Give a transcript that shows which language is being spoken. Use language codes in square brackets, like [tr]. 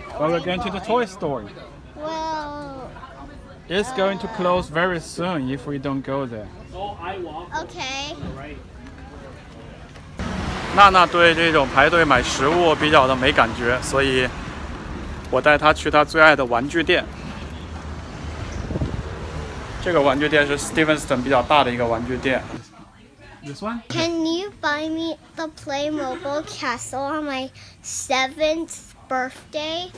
[en] Well, we're going to the toy store. Well. It's going to close very soon if we don't go there. Okay. [zh] 娜娜对这种排队买食物比较的没感觉，所以我带她去她最爱的玩具店。这个玩具店是 Stevenston 比较大的一个玩具店。 [en] This one? Can you buy me the Playmobil castle on my 7th birthday?